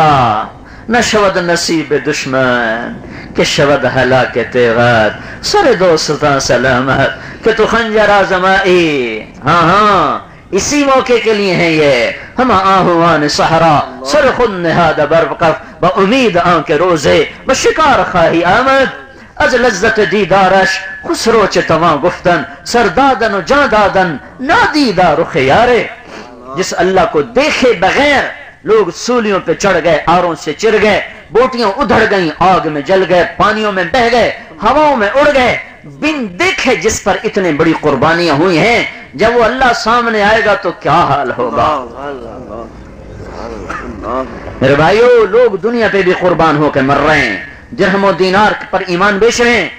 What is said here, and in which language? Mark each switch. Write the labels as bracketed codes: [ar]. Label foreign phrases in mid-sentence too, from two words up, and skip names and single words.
[fa] نہ شود نصیب دشمن کہ شود ہلاک تیغت, سر دوستاں سلامت کہ تو خنجر آزمائی. [ur] ہاں اسی موقع کے لیے ہیں یہ. [fa] ہم آہوان صحرا سر خود نہاد برقف با امید آن کے روزے بشکار خواہی آمد. از لذت دیدارش خسرو چ تواں گفتن سردادن و جاں دادن نادیدہ رخ یارے. [ur] جس اللہ کو دیکھے بغیر لوگ سولیوں پہ چڑھ گئے, آروں سے چر گئے, بوٹیاں ادھڑ گئیں, آگ میں جل گئے, پانیوں میں بہ گئے, ہواؤں میں اڑ گئے, بن دیکھے جس پر اتنے بڑی قربانیاں ہوئی ہیں. جب وہ اللہ سامنے آئے گا تو کیا حال ہوگا. میرے بھائیو, لوگ دنیا پہ بھی قربان ہو کے مر رہے ہیں, درہم و دینار پر ایمان بیچ رہے ہیں.